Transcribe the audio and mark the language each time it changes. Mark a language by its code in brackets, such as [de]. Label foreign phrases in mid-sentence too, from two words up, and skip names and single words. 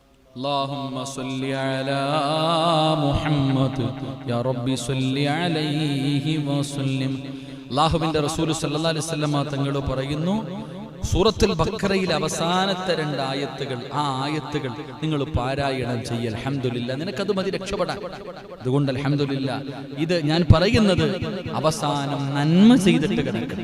[ar] اللهم صل على محمد يا ربي صل عليه وسلم. [ml] അല്ലാഹുവിന്റെ റസൂൽ [ar] صلى الله عليه وسلم [ml] തങ്ങൾ പറയുന്നു, സൂറത്തുൽ ബഖറയിലെ അവസാനത്തെ 2 ആയത്തുകൾ, ആ ആയത്തുകൾ നിങ്ങൾ പാരായണം ചെയ്യ. അൽഹംദുലില്ലാ, നിനക്കത് മതി രക്ഷപ്പെടാൻ. അതുകൊണ്ട് അൽഹംദുലില്ലാ, ഇത് ഞാൻ പറയുന്നത് അവസാനം നന്മ ചെയ്തിട്ട് കിടക്കണം.